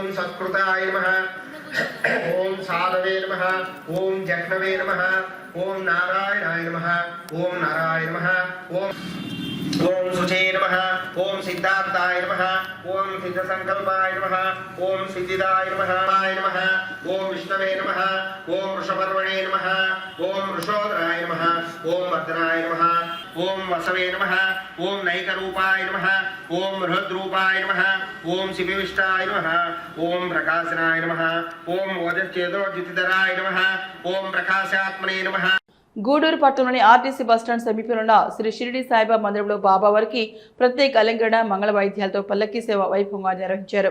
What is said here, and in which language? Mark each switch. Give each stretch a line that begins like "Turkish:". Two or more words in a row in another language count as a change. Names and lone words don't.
Sanskrit: सत्कृताय नमः ओम साधवे नमः ओम जह्नवे नमः ओम नारायणाय नमः ओम नारायण नमः ओम ओम सुचे नमः ओम सिद्धार्थाय नमः ओम सिद्धसंकल्पाय नमः ओम सिद्धिदाय नमः ओम विष्णवे नमः ओम वृषपर्वणे नमः ओम वृषोदराय नमः ओम वर्धनाय नमः ఓం వసవే నమః ఓం నైకరూపాయ నమః ఓం బృహద్రూపాయ నమః ఓం శివవిష్టాయ నమః ఓం ప్రకాశనాయ నమః ఓం ఓజశ్చేదోజ్యుతిధరాయ నమః ఓం ప్రకాశాత్మనే నమః.
Telugu: గూడూరు పట్టణంలోని ఆర్టీసీ బస్టాండ్ సమీపంలో శ్రీ షిరిడి సాయిబాబా మందిరంలో బాబావారికి ప్రత్యేక అలంకరణ మంగళ వాయిద్యాలతో పల్లకీ సేవ వైభవంగా నిర్వహించారు.